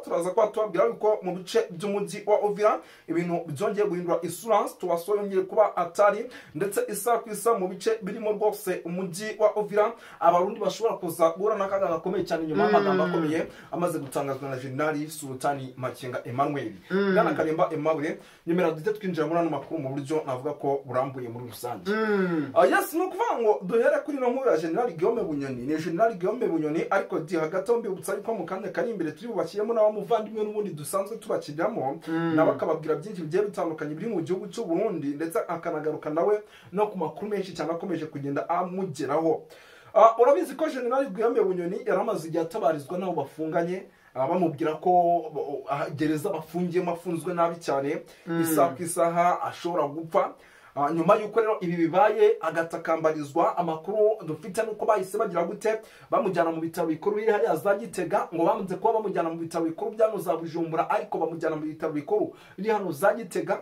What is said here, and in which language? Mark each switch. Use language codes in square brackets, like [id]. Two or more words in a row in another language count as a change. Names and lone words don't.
[rw] Turaza kuba tubabwira yuko mu bice by'umujyi wa Uvira ibintu byongeye guhindura isura, tuwasongeye kuba atari, ndetse isaha ku isaha mu bice birimo rwose umujyi wa Uvira abarundi bashobora kuza guhura n'akaga gakomeye cyane nyuma y'amagambo akomeye amaze gutangazwa na General Sultani Makenga Emmanuel. Bwana Kariba Aimable, nyemera dute twinjira muri ano makuru mu buryo navuga ko burambuye muri rusange. Yes, no kuvuga ngo duhere kuri no nkuru ya General Guillaume Bunyoni. Ni General Guillaume Bunyoni, ariko di hagati aho mbibutsa ariko mu kanya kari imbere turi bubashyiremo n'abamuvandimwe n'ubundi dusanzwe tubakiramo n'abakababwira byinshi bigiye bitandukanye biri mu gihugu cy'u Burundi, ndetse akanagaruka nawe no ku makuru menshi cyane akomeje kugenda amugeraho. Urabizi ko General Guillaume Bunyoni yaramaze igihe atabarizwa n'abo bafunganye, bamubwira ko gereza bafungiyemo afunzwe nabi cyane, isaha ku isaha ashobora gupfa. nyuma y'uko rero ibi bibaye agatakambarizwa, amakuru dufite nuko bahise bagira gute bamujyana mu bitaro bikuru biri hariya za Gitega, ngo bamaze kuba bamujyana mu bitaro bikuru byano za Bujumbura, ariko bamujyana mu bitaro bikuru biri hano za Gitega.